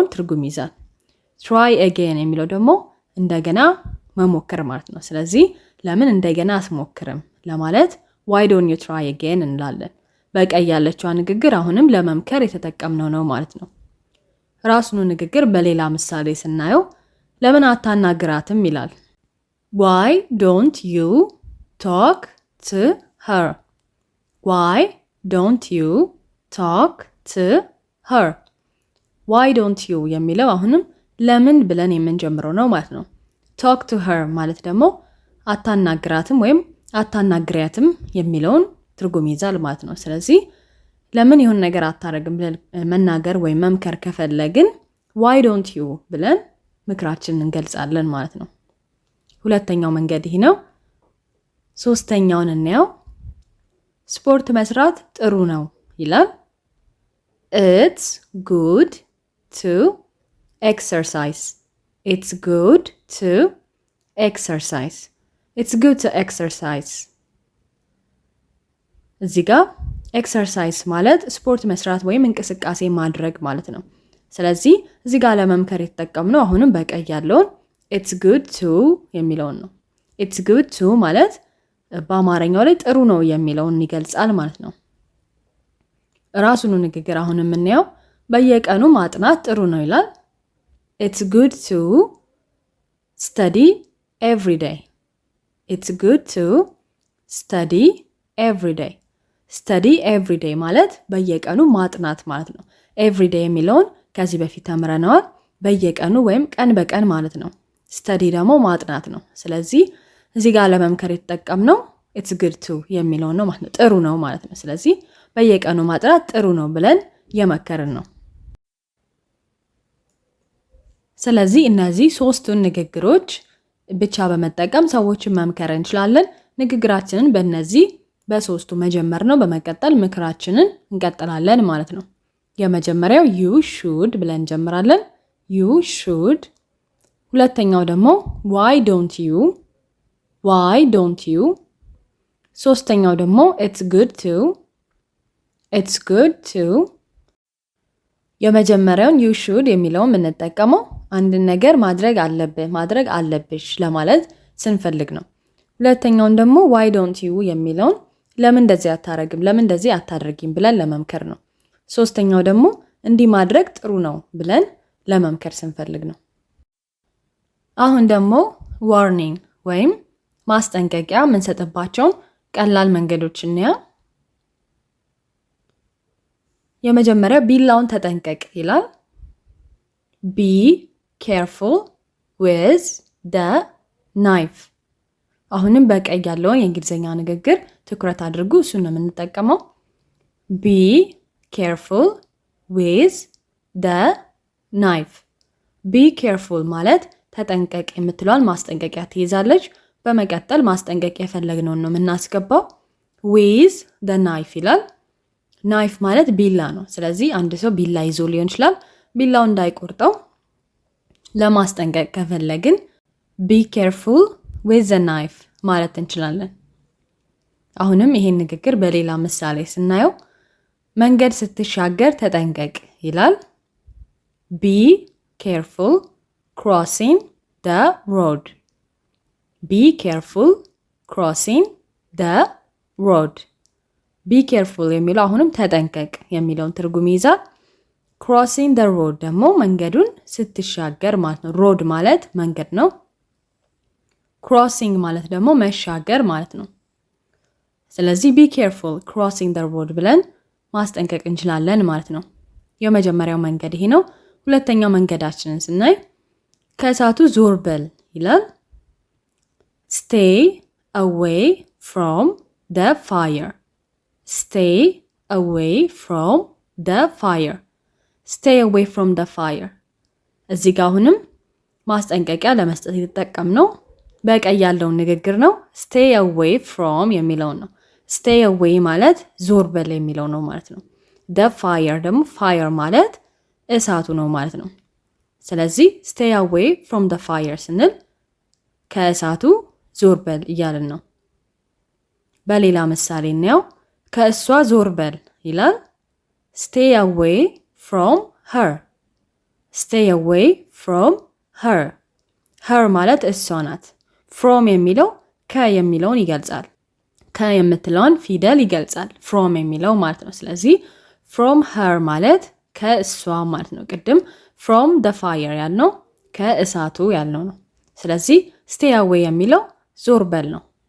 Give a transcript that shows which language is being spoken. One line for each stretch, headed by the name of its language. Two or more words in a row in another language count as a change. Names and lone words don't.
Amharic: ትርጉም ይዛል።
English: try again
Amharic: የሚለው ደግሞ እንደገና መሞከር ማለት ነው። ስለዚህ ለምን እንደገና አትሞክርም ለማለት
English: why don't you try again
Amharic: እንላለን። በቀይ ያለችው ንግግር አሁንም ለመምከር የተጠቀምነው ነው ማለት ነው። ራሱኑ ንግግር በሌላ ምሳሌ ስናየው ለምን አታናግራትም ይላል።
English: why don't you talk to her? Why don't you talk to her? Why don't you
Amharic: የሚለው አሁንም ለምን ብለን የምንጀምረው ነው ማለት ነው።
English: talk to her
Amharic: ማለት ደግሞ አታናግራትም ወይም አታናግሪያትም የሚለውን ትርጉም ይዛል ማለት ነው። ስለዚህ ለምን ይሁን ነገር አታረግም ብለን መናገር ወይም መምከር ከፈለግን
English: why don't you
Amharic: ብለን ምክራችንን እንገልጻለን ማለት ነው። ሁለተኛው መንገድ ይሄ ነው። ሶስተኛውን እናየው። ስፖርት መስራት ጥሩ ነው ይላል።
English: It's good to exercise. It's good to exercise. It's good to exercise.
Amharic: እዚህ ጋር ኤክሰርሳይዝ ማለት ስፖርት መስራት ወይም እንቅስቃሴ ማድረግ ማለት ነው። ስለዚህ እዚህ ጋር ለመምከር የተጠቀምነው አሁንም በቀይ ያለውን
English: it's good to
Amharic: የሚለውን ነው።
English: it's good to
Amharic: ማለት በአማርኛው ላይ ጥሩ ነው የሚለውን ይገልጻል ማለት ነው። ራሱኑ ንግግር አሁን የምናየው በየቀኑ ማጥናት ጥሩ ነው ይላል።
English: It's good to study every day. It's good to study every day. study every day
Amharic: ማለት በየቀኑ ማጥናት ማለት ነው።
English: every day
Amharic: የሚለውን ከዚህ በፊት ተምረናል። በየቀኑ ወይም ቀን በቀን ማለት ነው። study ደግሞ ማጥናት ነው። ስለዚህ እዚህ ጋር ለመምከር የተጠቀምነው it's good to የሚለው ነው ማለት ነው። ጥሩ ነው ማለት ነው። ስለዚህ በየቀኑ ማጥናት ጥሩ ነው ብለን የመከርን ነው። ስለዚህ እነዚህ ሶስቱን ንግግሮች ብቻ በመጠቀም ሰዎችን መምከር እንችላለን። ንግግራችንን በእነዚህ በሶስቱ መጀመር ነው። በመቀጠል ምክራችንን እንቀጥላለን ማለት ነው። የመጀመሪያው
English: you should
Amharic: ብለን እንጀምራለን።
English: you should።
Amharic: ሁለተኛው ደግሞ
English: why don't
Amharic: you ሶስተኛው ደግሞ
English: it's good to
Amharic: የመጀመሪያውን
English: you should
Amharic: የሚለውን የምንጠቀመው አንድን ነገር ማድረግ አለብህ ማድረግ አለብሽ ለማለት ስንፈልግ ነው። ሁለተኛውን ደግሞ
English: why don't you
Amharic: የሚለውን ለምን እንደዚህ አታረግም ለምን እንደዚህ አታደርጊም ብለን ለመምከር ነው። ሶስተኛው ደግሞ እንዲህ ማድረግ ጥሩ ነው ብለን ለመምከር ስንፈልግ ነው። አሁን ደግሞ warning ወይም ማስጠንቀቂያ የምንሰጥባቸው ቀላል መንገዶች እንያ። የመጀመሪያው ቢላውን ተጠንቀቅ ይላል።
English: be careful with the knife።
Amharic: አሁንም በቀይ ያለውን የእንግሊዘኛ ንግግር ትኩረት አድርጉ። እሱን ነው የምንጠቀመው።
English: be careful with the knife። be careful
Amharic: ማለት ተጠንቀቅ የምትለዋን ማስጠንቀቂያ ትይዛለች። በመቀጠል ማስጠንቀቂያ የፈለግነውን ነው የምናስገባው።
English: with the knife
Amharic: ይላል። ናይፍ ማለት ቢላ ነው። ስለዚህ አንድ ሰው ቢላ ይዞ ሊሆን ይችላል። ቢላው እንዳይቆርጠው ለማስጠንቀቅ ከፈለግን
English: be careful with the knife
Amharic: ማለት እንችላለን። አሁንም ይሄን ንግግር በሌላ ምሳሌ ስናየው መንገድ ስትሻገር ተጠንቀቅ ይላል።
English: be careful crossing the road። be careful crossing the road። be careful
Amharic: የሚለው አሁንም ተጠንቀቅ የሚለውን ትርጉም ይይዛል።
English: crossing the road
Amharic: ደግሞ መንገዱን ስትሻገር ማለት ነው። road ማለት መንገድ ነው። crossing ማለት ደግሞ መሻገር ማለት ነው። ስለዚህ
English: be careful crossing the road
Amharic: ብለን ማስጠንቀቅ እንችላለን ማለት ነው። የመጀመሪያው መንገድ ይሄ ነው። ሁለተኛው መንገዳችንን ስናይ ከእሳቱ ዞር በል ይላል።
English: stay away from the fire። stay away from the fire። stay away from the fire።
Amharic: እዚህ ጋር አሁንም ማስጠንቀቂያ ለመስጠት የተጠቀምነው በቀይ ያለውን ንግግር ነው።
English: stay away from
Amharic: የሚለው ነው።
English: stay away
Amharic: ማለት ዞር በል የሚለው ነው ማለት ነው።
English: the fire
Amharic: ደግሞ fire ማለት እሳቱ ነው ማለት ነው። ስለዚህ
English: stay away from the fire
Amharic: ስንል ከእሳቱ ዞር በል እያልን ነው። በሌላ ምሳሌ ነው ከእሷ ዞር በል ይላል።
English: stay away from her። stay away from her።
Amharic: her ማለት እሷ ናት። from የሚለው የሚለውን ይገልጻል። የምትለውን ፊደል ይገልጻል from የሚለው ማለት ነው። ስለዚህ
English: from her
Amharic: ማለት ከእሷ ማለት ነው። ቅድም
English: from the fire
Amharic: ያልነው ከእሳቱ ያልነው ነው። ስለዚህ
English: stay away
Amharic: የሚለው ዞር በል ነው።